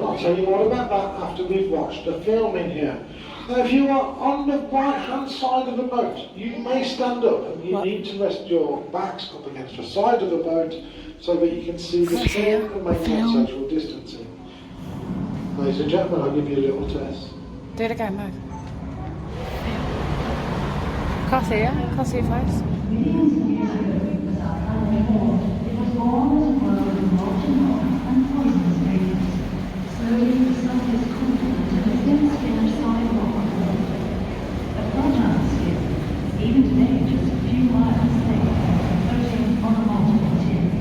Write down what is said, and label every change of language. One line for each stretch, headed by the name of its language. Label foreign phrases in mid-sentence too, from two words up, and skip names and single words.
English: I'll tell you more about that after we've watched the film in here. Now if you are on the right hand side of the boat, you may stand up and you need to rest your backs up against the side of the boat so that you can see the screen and maintain social distancing. Ladies and gentlemen, I'll give you a little test.
Danish: Det er det gerne nok. Kan se, ja. Kan se faktisk.
English: Even today, just a few miles thick, floating on a molten material.